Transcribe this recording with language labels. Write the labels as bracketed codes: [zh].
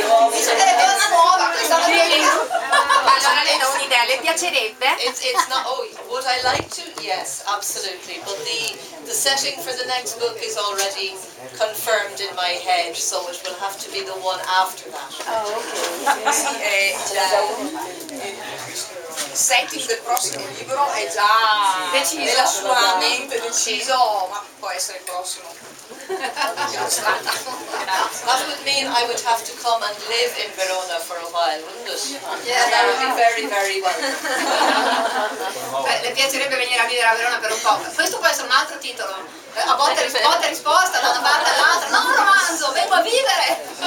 [it] Dice che è una nuova questa mattina. Allora le do un'idea, le piacerebbe? [en] It's not. Oh, would I like to? Yes, absolutely. But the setting for the next book is already confirmed in my head, so it will have to be the one after that. Oh, ok. [it] Il setting del prossimo libro è già nella sua mente deciso, ma può essere il prossimo. [en] That would mean I would have to come and live in Verona for a while, wouldn't it? Yeah. And that would be very, very welcome. [it] Le piacerebbe venire a vivere a Verona per un po'. Questo può essere un altro titolo. A botte e risposta, da una parte all'altra. Non un romanzo, vengo a vivere!